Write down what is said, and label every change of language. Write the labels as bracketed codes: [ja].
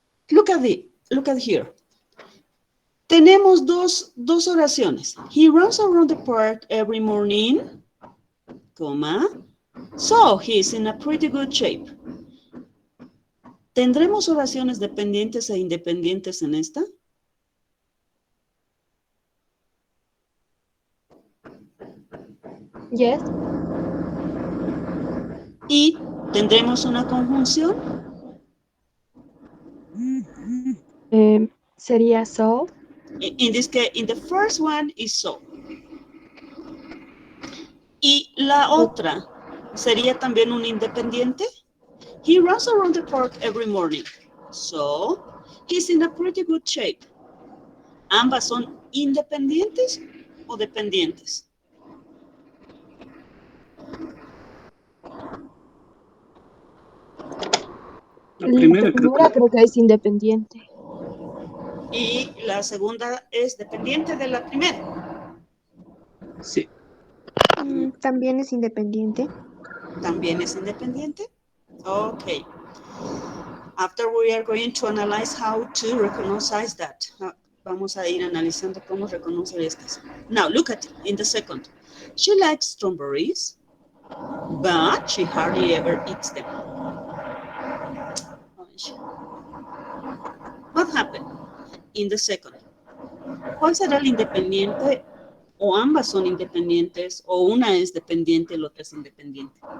[en] Look at here. Tenemos dos oraciones. He runs around the park every morning, coma, so he's in a pretty good shape. [es] ¿Tendremos oraciones dependientes e independientes en esta? [en] Yes. [es] ¿Y tendremos una conjunción? Sería so. [en] In this case, in the first one is so. [es] Y la otra sería también un independiente. [en] He runs around the park every morning. So, he's in a pretty good shape. [es] ¿Ambas son independientes o dependientes? La primera, La creo primera creo que es independiente. Y la segunda es dependiente de la primera. sí. También es independiente. ¿También es independiente? [en] Okay. After we are going to analyze how to recognize that. [es] Vamos a ir analizando cómo reconocer estas. [en] Now, look at it in the second. She likes strawberries, but she hardly ever eats them. What happened in the second? [es] ¿Cuál será el independiente? O ambas son independientes, o una es dependiente y la otra es independiente.